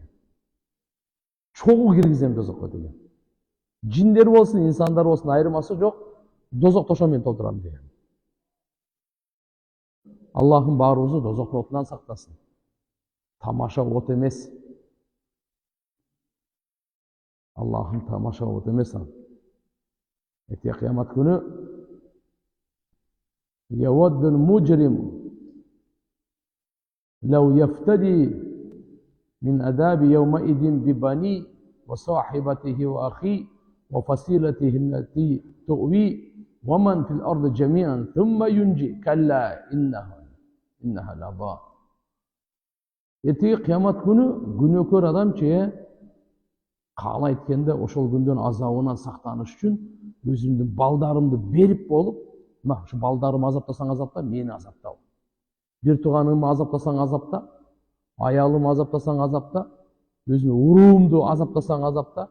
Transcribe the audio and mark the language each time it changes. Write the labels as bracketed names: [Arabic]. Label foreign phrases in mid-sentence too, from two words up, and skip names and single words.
[Kyrgyz] Чогуу киргизем дозокко деген. Жиндер болсун, инсандар болсун айырмасы жок, дозок тошо менен толтурам деген. Аллахым баарыбызды дозок отунан сактасын. Тамаша от эмес. Аллахым тамаша от эмес ал. Эртең кыямат күнү [Arabic] يود المجرم لو يفتدي من عذاب يومئذ ببنيه وصاحبته وأخيه وفصيلته التي تؤويه ومن في الأرض جميعا ثم ينجيه كلا إنها لظى. [Kyrgyz] Эртеги кыямат күнү күнөөкөр адам каалайт экен да ошол күндүн азабынан сактаныш үчүн өзүмдүн балдарымды берип болуп, мына ушу балдарымды азаптасаң азапта, мени азапта. Бир тууганымды азаптасаң азапта, аялымды азаптасаң азапта, өзүмө уруумду азаптасаң азапта.